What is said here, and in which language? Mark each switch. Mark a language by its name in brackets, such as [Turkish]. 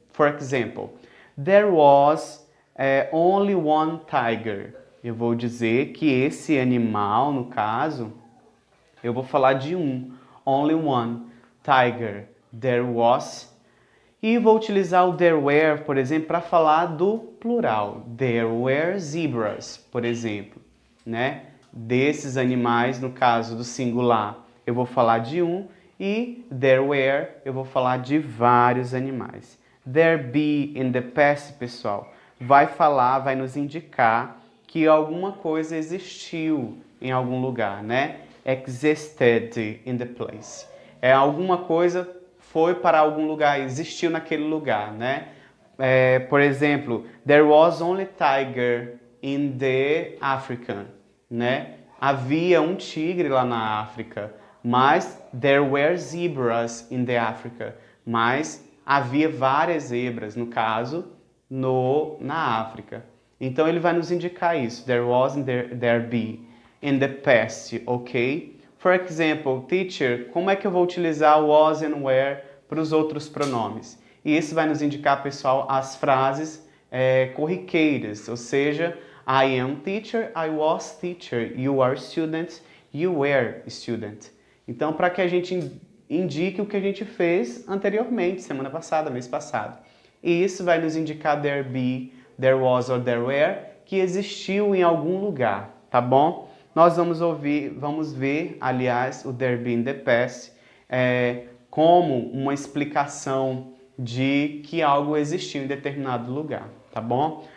[English] For example, there was only one tiger. [Portuguese] Eu vou dizer que esse animal, no caso, eu vou falar de [English] only one tiger. There was. [Portuguese] E vou utilizar o there were, por exemplo, para falar do plural. [English] There were zebras, [Portuguese] por exemplo, né? Desses animais, no caso do singular, eu vou falar de e there were, eu vou falar de vários animais. There be in the past, pessoal, vai nos indicar que alguma coisa existiu em algum lugar, né? [English] Existed in the place. [Portuguese] Alguma coisa foi para algum lugar, existiu naquele lugar, né? [English] Por exemplo, there was only tiger in the African, né? [Portuguese] Havia um tigre lá na África, mas [English] there were zebras in the Africa, [Portuguese] mas havia várias zebras, no caso, na África. Então ele vai nos indicar isso, [English] there was and there be in the past, [Portuguese] ok? [English] For example, teacher, [Portuguese] como é que eu vou utilizar o was and were para os outros pronomes? E isso vai nos indicar, pessoal, as frases corriqueiras, ou seja, [English] I am teacher, I was teacher, you are student, you were student. [Portuguese] Então, para que a gente indique o que a gente fez anteriormente, semana passada, mês passado. E isso vai nos indicar there be, there was or there were, que existiu em algum lugar, tá bom? Nós vamos ver, aliás, o there be in the past como uma explicação de que algo existiu em determinado lugar, tá bom?